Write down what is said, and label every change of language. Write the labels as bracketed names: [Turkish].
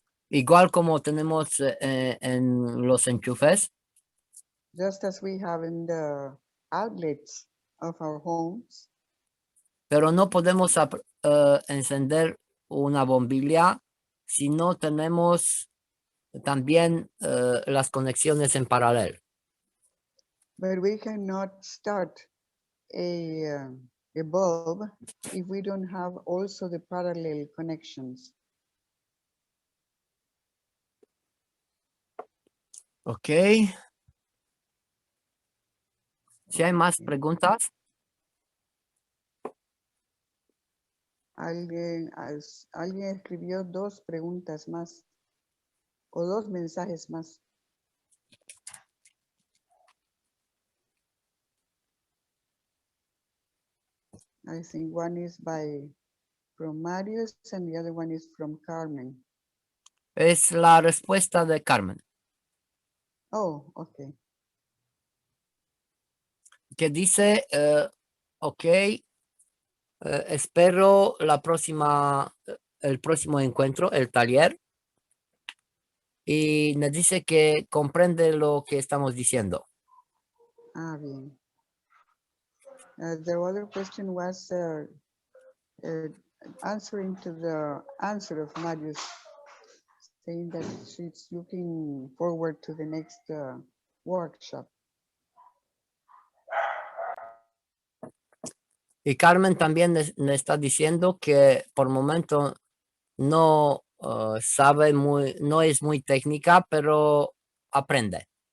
[Spanish] igual como tenemos en los enchufes, [English] just as we have in the outlets of our homes. [Spanish] pero no podemos encender una bombilla si no tenemos también las conexiones en paralelo. [English] But we cannot start a bulb if we don't have also the parallel connections. Ok. [Spanish] Si hay más preguntas, Alguien escribió dos preguntas más o dos mensajes más. [English] I think one is from Marius and the other one is from Carmen. [Spanish] es la respuesta de Carmen, [English] Oh, okay. [Spanish] que dice, ok, espero el próximo encuentro, el taller, y nos dice que comprende lo que estamos diciendo. Ah, bien. [English] The other question was answering to the answer of Marius, saying that she's looking forward to the next workshop. [Spanish] Y Carmen también me está diciendo que por momento no sabe no es muy técnica, pero aprende.